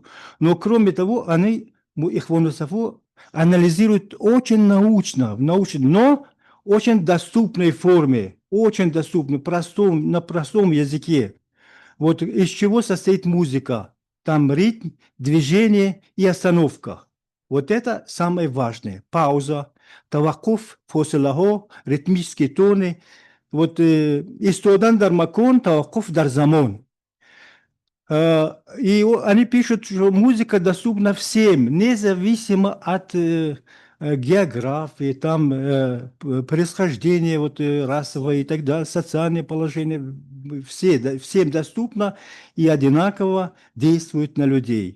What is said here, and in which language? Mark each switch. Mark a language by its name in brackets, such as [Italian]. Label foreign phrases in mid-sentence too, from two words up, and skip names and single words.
[Russian] Но кроме того, они их философию анализируют очень научно, но очень доступной форме, очень доступной, на простом языке. Вот из чего состоит музыка? Там ритм, движение и остановка. Вот это самое важное. Пауза, [Tajik] таваккуф, фосилахо, [Russian] ритмические тоны. [Tajik] Вот истодан дар макон, таваккуф дар замон. [Russian] И они пишут, что музыка доступна всем, независимо от географии, там, происхождения вот, расового и так далее, социальное положение. Всем доступно и одинаково действует на людей.